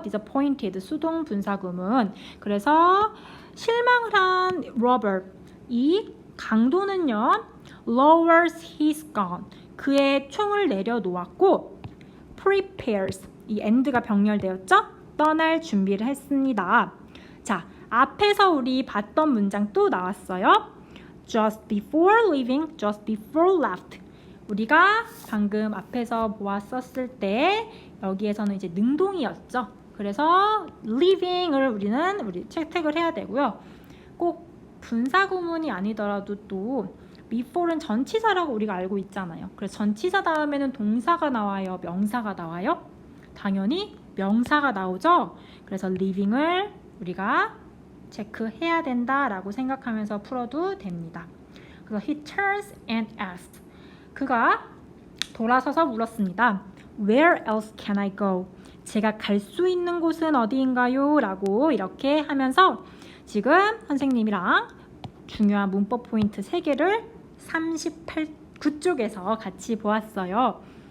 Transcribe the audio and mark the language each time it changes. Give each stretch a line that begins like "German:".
Korean: disappointed 수동 분사구문. 그래서 실망을 한 Robert 이 강도는요
English: lowers his gun
Korean: 그의 총을 내려놓았고 prepares 이 and가 병렬되었죠? 떠날 준비를 했습니다. 자, 앞에서 우리 봤던 문장 또 나왔어요.
English: just before leaving, just before left.
Korean: 우리가 방금 앞에서 보았었을 때 여기에서는 이제 능동이었죠. 그래서 leaving을 우리 채택을 해야 되고요. 꼭 분사구문이 아니더라도 또 before는 전치사라고 우리가 알고 있잖아요. 그래서 전치사 다음에는 동사가 나와요? 명사가 나와요? 당연히 명사가 나오죠. 그래서 leaving을 우리가 체크해야 된다라고 생각하면서 풀어도 됩니다. 그래서
English: he turns and asked.
Korean: 그가 돌아서서 물었습니다.
English: Where else can I go?
Korean: 제가 갈 수 있는 곳은 어디인가요? 라고 이렇게 하면서 지금 선생님이랑 중요한 문법 포인트 3개를 39쪽에서 같이 보았어요.